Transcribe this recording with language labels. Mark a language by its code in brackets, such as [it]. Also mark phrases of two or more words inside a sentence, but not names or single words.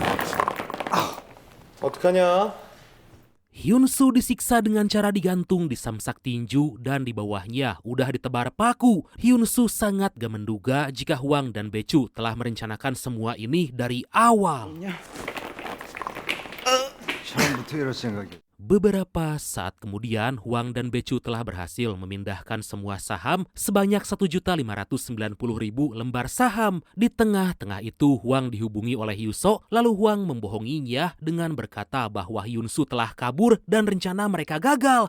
[ko] 어떡하냐? [id] Hyunsu disiksa dengan cara digantung di samsak tinju dan di bawahnya udah ditebar paku. Hyunsu sangat gak menduga jika Hwang dan Baechu telah merencanakan semua ini dari awal. [ko] 처음부터 이럴 생각이. [id] Beberapa saat kemudian, Hwang dan Baechu telah berhasil memindahkan semua saham sebanyak 1.590.000 lembar saham. Di tengah-tengah itu, Hwang dihubungi oleh Yuso, lalu Hwang membohonginya dengan berkata bahwa Hyunsu telah kabur dan rencana mereka gagal.